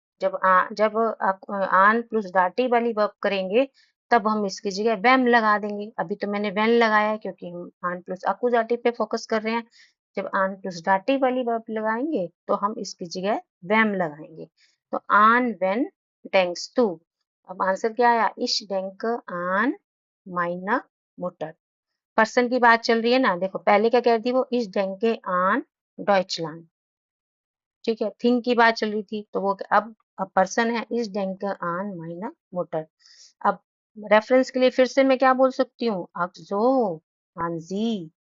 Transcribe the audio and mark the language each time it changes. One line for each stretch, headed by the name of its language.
Hindi: जब आन प्लस डाटी वाली वर्ब करेंगे तब हम इसकी जगह वैम लगा देंगे। अभी तो मैंने वेन लगाया है क्योंकि हम आन प्लस अकुजाटिव पे फोकस कर रहे हैं। जब आन प्लस डाटी वाली वर्ब लगाएंगे तो हम इसकी जगह वैम लगाएंगे। तो
German: आन वेन denkst du।
Hindi: अब आंसर क्या आया?
German: Ich denke an meine Mutter।
Hindi: Person की बात चल रही है ना, देखो पहले क्या कह रही थी वो,
German: Ich denke an Deutschland।
Hindi: ठीक है, थिंग की बात चल रही थी तो वो अब पर्सन है
German: Ich denke an meine Mutter।
Hindi: अब रेफरेंस के लिए फिर से मैं क्या बोल सकती हूँ? अब जो हांजी।